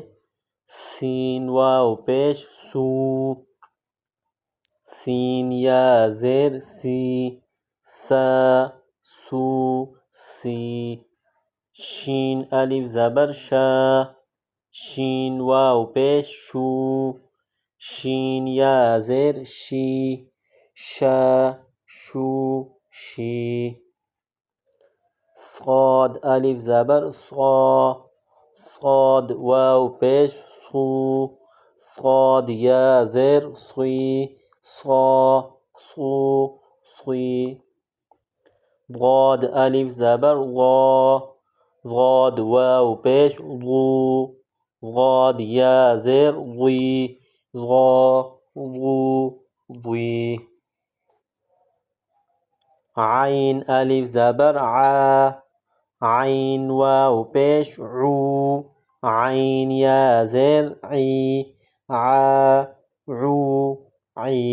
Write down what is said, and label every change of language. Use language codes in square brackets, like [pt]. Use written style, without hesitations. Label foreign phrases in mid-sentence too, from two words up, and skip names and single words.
[ur] سین واو پیش سو، سین یا زیر سی، سا سو سی۔ شین الف زبر شا، شین واو پیش شو، شین یا زیر شی، شا شو شی۔ صاد الف زبر صا، صاد واو پیش صو، صاد یا زیر صی، صا صو صی۔ ضاد الف زبر ضا، ضاد واو پیش ضو، ضاد یا زیر ضی، ضا ضو ضی۔ عین الف زبر عا، عین واو پیش عو، عین یا زیر عی، عا عو عی۔